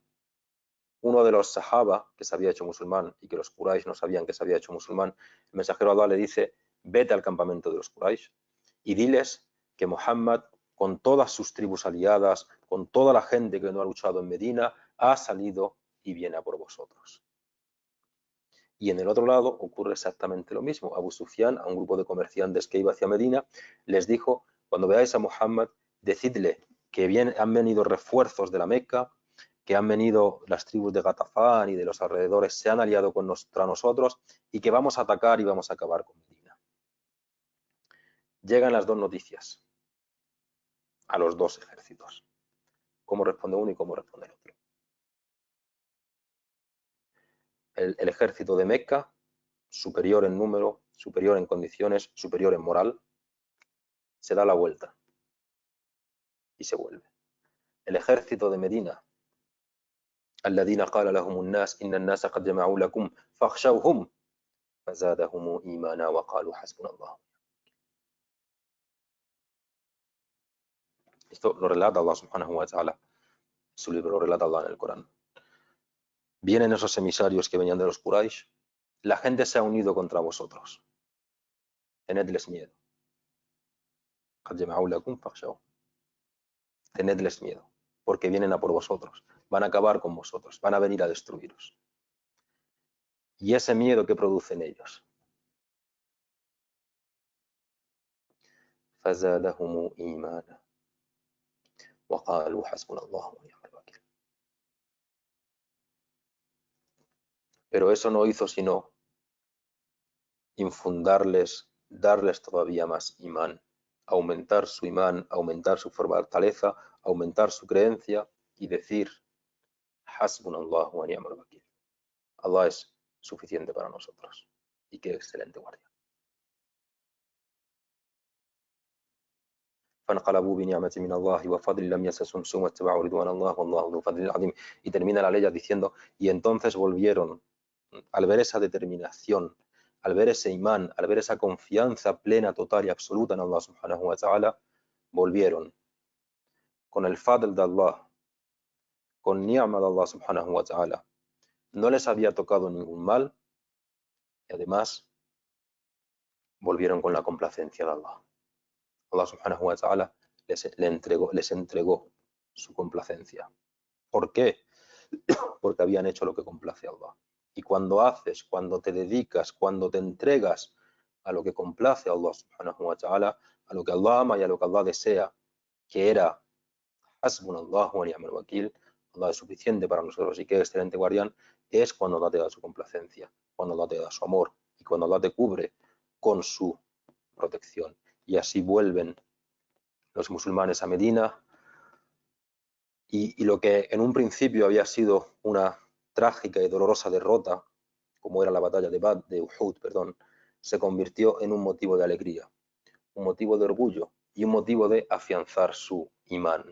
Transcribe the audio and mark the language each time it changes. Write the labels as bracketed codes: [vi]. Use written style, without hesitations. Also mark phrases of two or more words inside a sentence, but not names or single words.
[es] Uno de los sahaba que se había hecho musulmán y que los Quraysh no sabían que se había hecho musulmán, el mensajero de Allah le dice: vete al campamento de los Quraysh y diles que Muhammad, con todas sus tribus aliadas, con toda la gente que no ha luchado en Medina, ha salido y viene a por vosotros. Y en el otro lado ocurre exactamente lo mismo. Abu Sufyan, a un grupo de comerciantes que iba hacia Medina, les dijo: cuando veáis a Muhammad, decidle que han venido refuerzos de la Meca, que han venido las tribus de Ghatafán y de los alrededores, se han aliado contra nosotros y que vamos a atacar y vamos a acabar con Medina. Llegan las dos noticias a los dos ejércitos. ¿Cómo responde uno y cómo responde el otro? El ejército de Meca, superior en número, superior en condiciones, superior en moral, se da la vuelta y se vuelve. El ejército de Medina, [ar] الذين قال لهم الناس إن الناس قد جمعوا لكم فاخشوهم فزادهم إيمانا وقالوا حسبنا الله. [es] Esto lo relata Allah [ar] سبحانه وتعالى, [es] su libro lo relata Allah en el Corán. Vienen esos emisarios que venían de los Quraysh, la gente se ha unido contra vosotros, tenedles miedo. [ar] قد جمعوا لكم فاخشوهم. [es] Tenedles miedo, porque vienen a por vosotros, van a acabar con vosotros, van a venir a destruiros. Y ese miedo que producen ellos, [ar] فزادهم إيمانا وقالوا حسبنا الله ونعم الوكيل. [es] Pero eso no hizo sino infundarles, darles todavía más imán, aumentar su fortaleza, aumentar su creencia y decir: [ar] حسبنا الله ونعم الوكيل. [es] Allah es suficiente para nosotros. Y qué excelente guardia. [ar] فانقلبوا بنعمة من الله وفضل لم يمسسهم سوء واتبعوا رضوان الله والله ذو فضل عظيم. [es] Y termina la ley diciendo: y entonces volvieron, al ver esa determinación, al ver ese imán, al ver esa confianza plena, total y absoluta en Allah [ar] سبحانه وتعالى, [es] volvieron con el fadl de Allah, con ni'ma de Allah [ar] سبحانه وتعالى. [es] No les había tocado ningún mal y además volvieron con la complacencia de Allah. Allah [ar] سبحانه وتعالى [es] les entregó su complacencia. ¿Por qué? Porque habían hecho lo que complace a Allah. Y cuando haces, cuando te dedicas, cuando te entregas a lo que complace a Allah [ar] سبحانه وتعالى, [es] a lo que Allah ama y a lo que Allah desea, que era [ar] حسبنا الله ونعم الوكيل, [es] Allah es suficiente para nosotros y qué excelente guardián, es cuando Allah te da su complacencia, cuando Allah te da su amor y cuando Allah te cubre con su protección. Y así vuelven los musulmanes a Medina y lo que en un principio había sido una trágica y dolorosa derrota, como era la batalla de Uhud, se convirtió en un motivo de alegría, un motivo de orgullo y un motivo de afianzar su imán.